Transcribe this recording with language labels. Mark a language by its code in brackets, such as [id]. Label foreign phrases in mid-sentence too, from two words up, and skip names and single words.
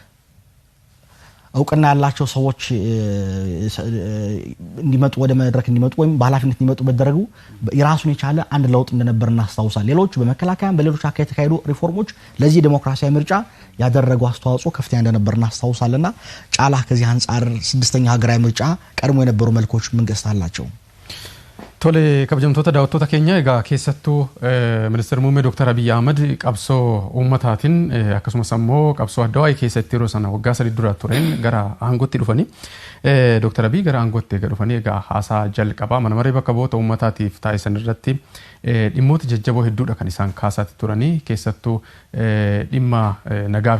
[am] እውቅና ያላቸው ሰዎች እንዲመጡ ወደ መድረክ እንዲመጡ ወይም በኃላፊነት እንዲመጡ በደረጉ የራሱን የቻለ አንድ ለውጥ እንደነበር እናስታውሳለን ሌሎች በመከላከያም በሌሎች አካባቢ የተካሄዱ ሪፎርሞች ለዚህ ዲሞክራሲያዊ ምርጫ ያደረጉ አስተዋጽኦ ከፍተኛ እንደነበር እናስታውሳለንና ጫላ ከዚህ አንፃር ስድስተኛው ሀገራዊ ምርጫ ቀድሞ የነበሩ መልኮች መንግስት አላቸው [om] Tole kabajamtoota daawwattoota keenya egaa keessattuu ministeerri muummee Dr. Abiy Ahmed qabsoo uummataatiin akkasumas ammoo qabsoo adda waa'ee keessatti yeroo sana waggaa 3 dura tureen gara aangootti dhufanii Dr. Abiy gara aangootti dhufanii egaa haasaa jalqabaa mana maree bakka bu'oota uummataatiif taasisan irratti dhimmoota jajjaboo hedduudha kan isaan kaasaatti turanii keessattuu dhimma nagaa